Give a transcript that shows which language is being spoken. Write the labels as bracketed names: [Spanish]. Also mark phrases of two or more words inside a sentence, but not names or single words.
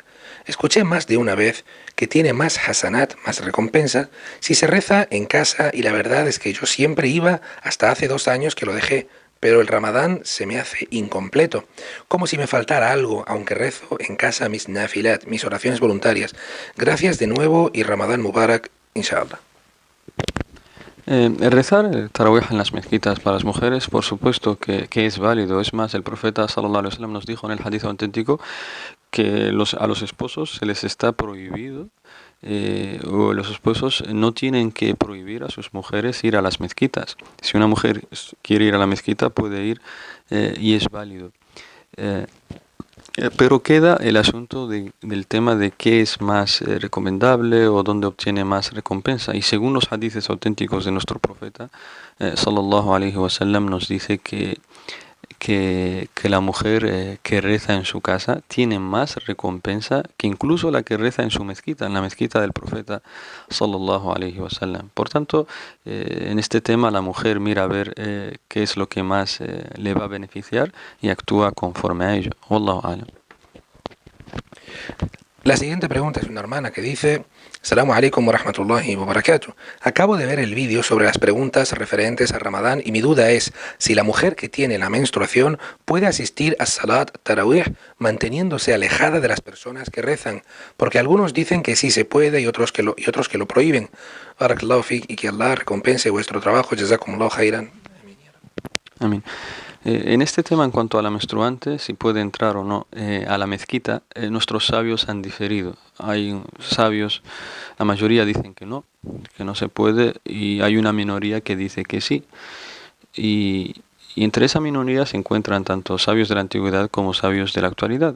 [Spanish] Escuché más de una vez que tiene más hasanat, más recompensa, si se reza en casa, y la verdad es que yo siempre iba hasta hace 2 años que lo dejé, pero el Ramadán se me hace incompleto, como si me faltara algo, aunque rezo en casa mis nafilat, mis oraciones voluntarias. Gracias de nuevo y [Arabic] رمضان مبارك إن شاء الله. [Spanish] Rezar el tarawih en las mezquitas para las mujeres, por supuesto que es válido. Es más, el profeta [Arabic] صلى الله عليه وسلم [Spanish] nos dijo en el hadith auténtico que a los esposos se les está prohibido, o los esposos no tienen que prohibir a sus mujeres ir a las mezquitas. Si una mujer quiere ir a la mezquita, puede ir, y es válido. Pero queda el asunto del tema de qué es más recomendable o dónde obtiene más recompensa. Y según los hadices auténticos de nuestro profeta, [Arabic] صلى الله عليه وسلم, [Spanish] nos dice que la mujer que reza en su casa tiene más recompensa que incluso la que reza en su mezquita, en la mezquita del profeta [Arabic] صلى الله عليه وسلم. [Spanish] Por tanto, en este tema la mujer mira a ver qué es lo que más le va a beneficiar y actúa conforme a ello. [Arabic] والله أعلم. [Spanish] La siguiente pregunta es una hermana que dice: [Arabic] السلام عليكم ورحمة الله وبركاته. [Spanish] Acabo de ver el vídeo sobre las preguntas referentes a Ramadán y mi duda es si la mujer que tiene la menstruación puede asistir a [Arabic] صلاة التراويح [Spanish] manteniéndose alejada de las personas que rezan, porque algunos dicen que sí se puede y otros que lo prohíben. [Arabic] بارك الله فيك, [Spanish] y que Allah recompense vuestro trabajo. [Arabic] جزاكم الله خيرا. [Spanish] Amén. En este tema, en cuanto a la menstruante, si puede entrar o no a la mezquita, nuestros sabios han diferido. Hay sabios, la mayoría dicen que no se puede, y hay una minoría que dice que sí. Y entre esa minoría se encuentran tanto sabios de la antigüedad como sabios de la actualidad.